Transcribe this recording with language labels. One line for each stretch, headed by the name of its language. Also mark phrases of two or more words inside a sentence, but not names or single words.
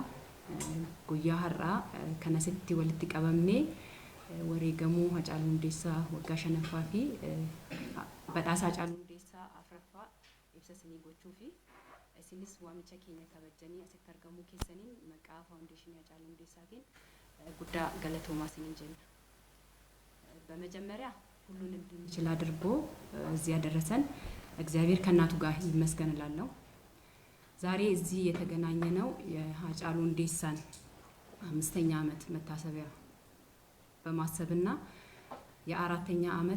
Oromo: Guyyaa har'aa kana sitti walitti qabamnee wareegamuu Hacaaluu Hundeessaa waggaa 5ffaa fi badhaasa Hacaaluu Hundeessaa 4ffaa ibsa isinii gochuu fi isinis waamicha keenya kabajanii asitti argamuu keessaniin maqaa faawundeeshinii Hacaaluu Hundeessaatiin guddaa galatoomaa isiniin jenna.
Amharic: በመጀመሪያ ሁሉን እንድንችል አድርጎ እዚህ ያደረሰን እግዚአብሔር ከእናቱ ጋር ይመስገን እላለሁ። ዛሬ እዚህ የተገናኘ ነው የሀጫሉ ሁንዴሳን 5ኛ ዓመት መታሰቢያ በማሰብና የ4ኛ ዓመት